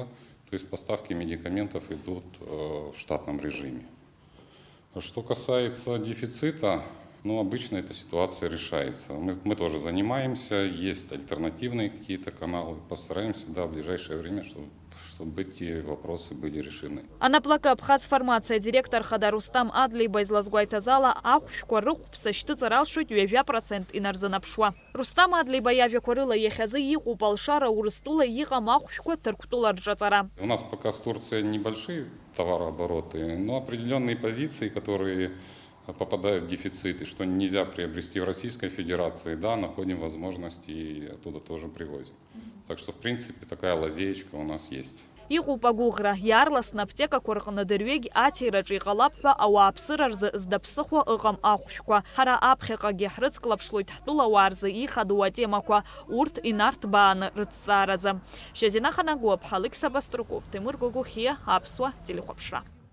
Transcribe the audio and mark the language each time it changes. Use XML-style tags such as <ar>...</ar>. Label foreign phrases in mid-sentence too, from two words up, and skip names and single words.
<ru>То есть поставки медикаментов идут в штатном режиме. Что касается дефицита, обычно эта ситуация решается. Мы тоже занимаемся, есть альтернативные какие-то каналы. Постараемся, в ближайшее время, чтобы эти вопросы были решены.</ru> <ab>Анаплакы Фармация директор хада Рустам Адлиба излазгәаиҭаз ала ахәшәқәа рыхәԥса шьҭыҵыр алшоит 2% инарзынаԥшуа. Рустам Адлиба иажәақәа рыла иахьазы иҟоуп алшара Урыстәыла иҟам ахәшәқәа Ҭырқәтәыла рҿаҵара.</ab> <ru>У нас пока с Турцией небольшие товарообороты, но определенные позиции, которые попадают в дефицит, и что нельзя приобрести в Российской Федерации, находим возможность и оттуда тоже привозим. Так что, в принципе, такая лазеечка у нас есть.</ru> <ab>Иҟоуп агәыӷра, иаарласны аԥҭекақәа рҟны дырҩегь аҭираҿы иҟалап ҳәа ауааԥсыра рзы здаԥсыхуа ыҟам ахәшәқәа. Ҳара аԥхьаҟагьы ҳрыцклаԥшлоит ҳтәылауаа рзы ихадоу атемақәа, урҭ инарҭбааны рыҭҵааразы. Шьазина Ханагәыԥ, Алықьса Баструков, Тимур Гогухиа, Аԥсуа телехәаԥшра.</ab>